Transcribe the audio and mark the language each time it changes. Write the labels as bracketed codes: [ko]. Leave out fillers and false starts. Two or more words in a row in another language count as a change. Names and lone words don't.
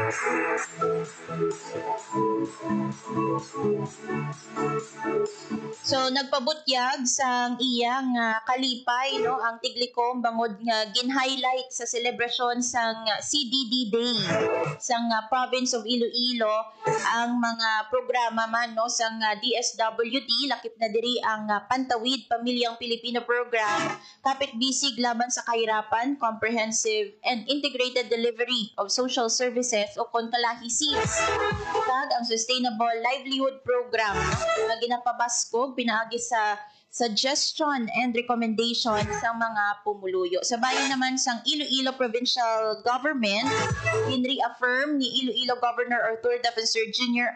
[hil] So nagpabutyag sang iyang kalipay no ang Tiglikom bangod nga gin-highlight sa selebrasyon sang CDD Day sang [en] province of Iloilo [hil] ang mga programa man no sang DSWD, lakip na diri ang Pantawid Pamilyang Pilipino Program, kapit bisig laban sa kahirapan, [en] comprehensive and integrated delivery of social services [hil] o KONCALAHI-SEEDS, kag ang Sustainable Livelihood Program nga ginapabaskog pinaagi sa [en] suggestion and recommendation [hil] sa mga pumuluyo. Sa bayan naman sang Iloilo Provincial Government, in-reaffirm ni Iloilo Governor Arthur Defensor Jr.